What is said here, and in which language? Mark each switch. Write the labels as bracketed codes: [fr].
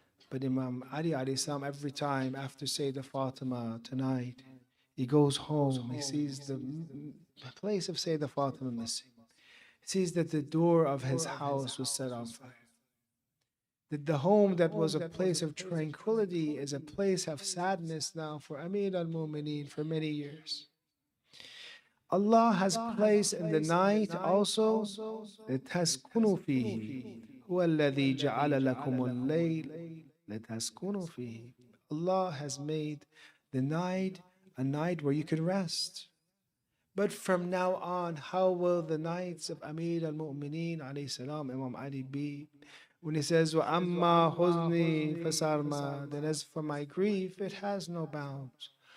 [en] But Imam Ali alayhi salam, every time after Sayyidah Fatima tonight, he goes home, he sees the place of Sayyidah Fatima missing. He sees that the door of his house was set on fire. That the home that was a place of tranquility is a place of sadness now for Amir al-Mu'mineen for many years. Allah has placed in the night also [ar] لِتَسْكُنُوا فِيهِ هُوَ الَّذِي جَعَلَ لَكُمُ اللَّيْلَ لِتَسْكُنُوا فِيهِ. [en] Allah has made the night a night where you can rest. But from now on, how will the nights of Amir al-Mu'mineen alayhi salam, Imam Ali, be? When he says, [ar] وَأَمَّا حُزْنِي فَسَرْمَا, [en] then as for my grief, it has no bounds.